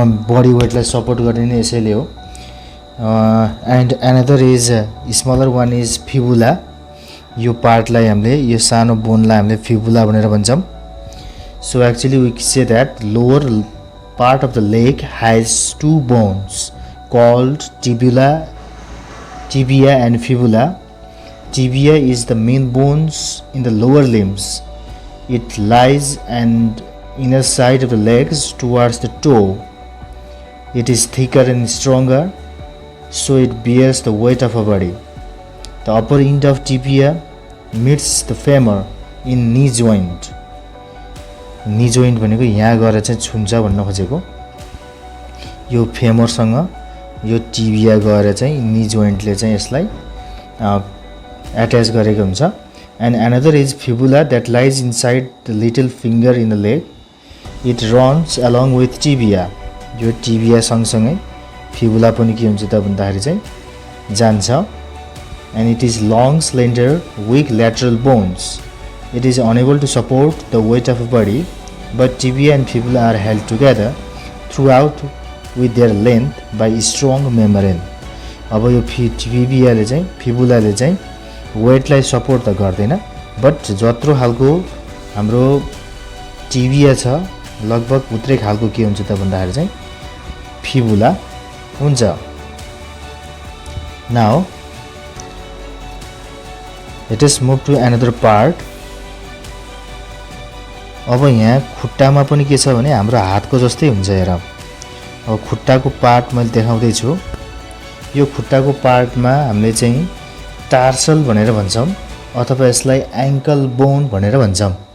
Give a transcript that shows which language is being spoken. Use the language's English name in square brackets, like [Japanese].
[Nepali] Body वेटलाई support गर्ने नै यसैले हो. [English] And another is smaller one is fibula. [Nepali] यो पार्टलाई हामीले यो सानो बोनलाई हामीले फिबुला भनेर भन्छौं. [English] So actually we say that lower part of the leg has two bones called tibia and fibula. Tibia is the main bones in the lower limbs. It lies and inner side of the legs towards the toe. It is thicker and stronger, so it bears the weight of a body. The upper end of tibia meets the femur in knee joint. [Nepali] Knee joint भनेको यहाँ गएर चाहिँ छुन्छ भन्न खोजेको. यो फेमरसँग यो tibia गएर चाहिँ नी जोइन्टले चाहिँ यसलाई अट्याच गरेको हुन्छ. [English] And another is fibula that lies inside the little finger in the leg. It runs along with tibia. [Nepali] यो टिबिया सँगसँगै फिबुला पनि के हुन्छ त भन्दाखेरि चाहिँ जान्छ. [English] And it is long, slender, weak lateral bones. It is unable to support the weight of a body, but tibia and fibula are held together throughout with their length by strong membrane. [Nepali] अब यो टिबियाले चाहिँ फिबुलाले चाहिँ वेटलाई support त गर्दैन, but जत्रो खालको हाम्रो tibia छ लगभग उत्रै खालको के हुन्छ त भन्दाखेरि चाहिँ फिबुला हुन्छ. Now [English] let us move to another part. [Nepali] अब यहाँ खुट्टामा पनि के छ भने हाम्रो हातको जस्तै हुन्छ. हेर, अब खुट्टाको पार्ट मैले देखाउँदै छु. यो खुट्टाको पार्टमा हामीले चाहिँ टार्सल भनेर भन्छौं अथवा यसलाई एंकल बोन भनेर भन्छौं.